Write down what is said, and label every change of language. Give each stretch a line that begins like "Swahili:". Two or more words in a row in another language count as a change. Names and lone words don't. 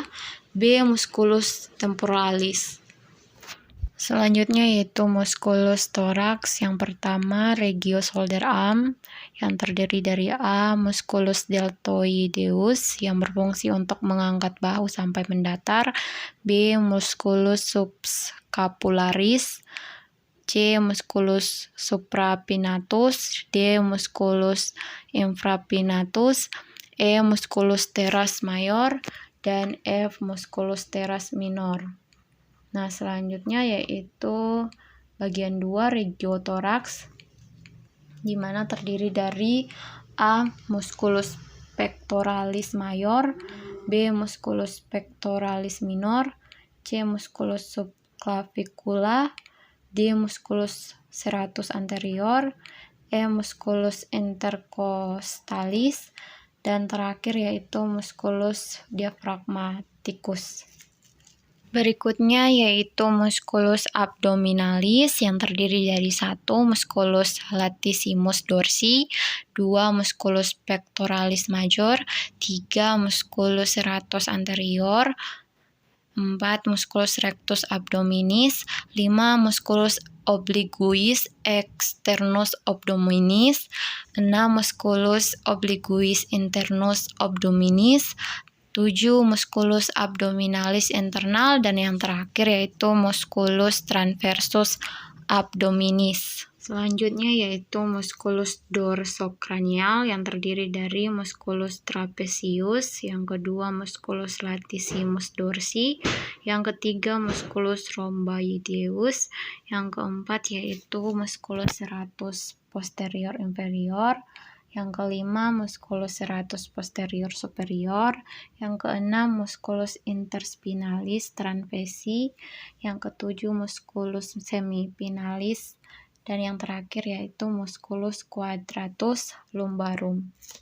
Latin: B. Musculus temporalis.
Indonesian: Selanjutnya yaitu
Latin: musculus thorax.
Indonesian: Yang pertama regio
English: shoulder arm
Indonesian: yang terdiri dari A.
Latin: Musculus deltoideus
Indonesian: yang berfungsi untuk mengangkat bahu sampai mendatar.
Latin: B. Musculus subscapularis. C. Musculus suprapinatus. D. Musculus infrapinatus. E. Musculus teres major dan F. Musculus teres minor.
Indonesian: Nah, selanjutnya yaitu bagian 2 regiotoraks, di mana terdiri dari A.
Latin: Musculus pectoralis major. B. Musculus pectoralis minor. C. Musculus subclavicula. D. Musculus serratus anterior, E. Musculus intercostalis,
Indonesian: dan terakhir yaitu
Latin: Musculus diaphragmaticus.
Indonesian: Berikutnya yaitu
Latin: Musculus abdominalis
Indonesian: yang terdiri dari 1.
Latin: Musculus latissimus dorsi, 2. Musculus pectoralis major, 3. Musculus serratus anterior, 4. Musculus rectus abdominis, 5. Musculus obliquus externus abdominis, 6. Musculus obliquus internus abdominis, 7. Musculus abdominalis internal,
Indonesian: dan yang terakhir yaitu
Latin: Musculus transversus abdominis.
Indonesian: Selanjutnya yaitu
Latin: Musculus dorsocranial
Indonesian: yang terdiri dari
Latin: Musculus trapezius,
Indonesian: yang kedua
Latin: Musculus latissimus dorsi,
Indonesian: yang ketiga
Latin: Musculus rhomboideus,
Indonesian: yang keempat yaitu
Latin: Musculus serratus posterior inferior,
Indonesian: yang kelima
Latin: Musculus serratus posterior superior,
Indonesian: yang keenam
Latin: Musculus interspinalis transversi,
Indonesian: yang ketujuh
Latin: Musculus semipinalis,
Indonesian: dan yang terakhir yaitu
Latin: Musculus quadratus lumbarum.